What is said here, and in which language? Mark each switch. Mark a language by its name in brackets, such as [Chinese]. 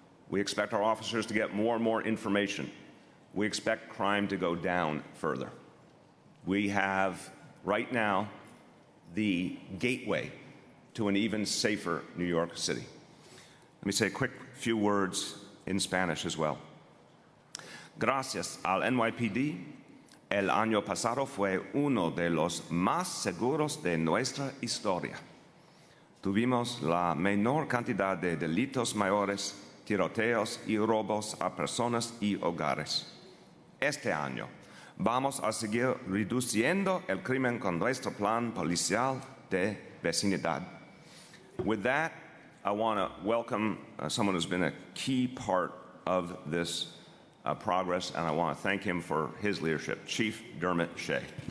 [English] We expect our officers to get more and more information. We expect crime to go down further. We have, right now, the gateway to an even safer New York City. Let me say a quick few words in Spanish as well. [Spanish] Gracias al NYPD, el año pasado fue uno de los más seguros de nuestra historia. Tuvimos la menor cantidad de delitos mayores, tiroteos y robos a personas y hogares. Este año vamos a seguir reduciendo el crimen con nuestro plan policial de vecindad. [English] With that, I want to welcome someone who's been a key part of this progress, and I want to thank him for his leadership, Chief Dermot Shea.